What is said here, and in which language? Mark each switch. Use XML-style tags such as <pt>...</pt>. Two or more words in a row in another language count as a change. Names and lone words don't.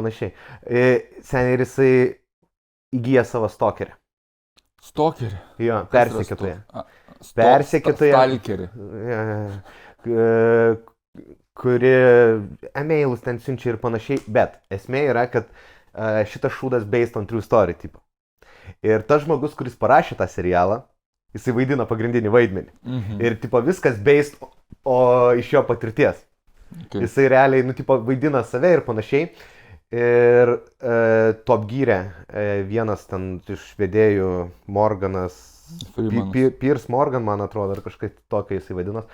<lt>Seniai ir jisai įgyja savo stokerį. Stalkerį. Jo, persekiotoja. Stalkerį. Kuri emailus ten siunčia ir panašiai, bet esmė yra, kad šitas šūdas</lt> <en>based on true story</en> <lt>tipo. Ir tas žmogus, kuris parašė tą serialą, jisai vaidina pagrindinį vaidmenį. Ir tipo viskas based iš jo patirties. Okay. Jisai realiai, tipo, vaidina save ir panašiai. Ir to apgyrė vienas ten iš vedėjų Morganas, Piers Morgan, man atrodo, ar kažkaip tokio jisai vadinos.</lt>